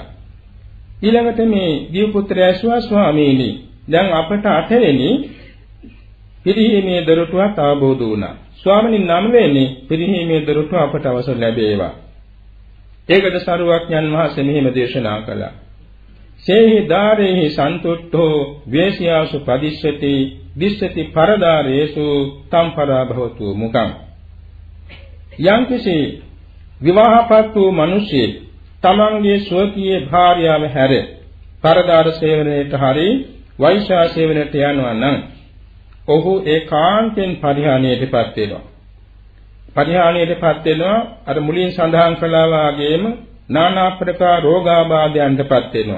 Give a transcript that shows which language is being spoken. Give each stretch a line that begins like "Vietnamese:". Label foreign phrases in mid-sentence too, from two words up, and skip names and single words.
Sinhala: ඊළඟට මේ දීපුත්‍රය ස්වාමීනි දැන් අපට 8 වෙනි පිරිහීමේ දොරටුවක් අවබෝධ වුණා. ස්වාමීන් 9 වෙනි පිරිහීමේ දොරටුව අපට අවසර ලැබේවා. ඒකට සරුවක්ඥන් වහන්සේ මෙහිම දේශනා කළා.
Pali: සේහි දාරේහි සන්තුට්ඨෝ වේසියාසු පදිස්සති දිස්සති පරදාරේසු තම්පරා භවතු මුකං.
Sinhala: යම්කිසි විවාහපත් වූ මිනිසෙක් තමන්ගේ ස්වකීය භාර්යාව හැර පරදාර සේවනයේට හරි වෛශ්‍යා සේවනයට යනවා නම් ඔහු ඒකාන්තයෙන් පරිහානියටපත් වෙනවා. පරිහානියටපත් වෙනවා අර මුලින් සඳහන් කළා වගේම නානා ප්‍රකාර රෝගාබාධයන්ටපත් වෙනවා.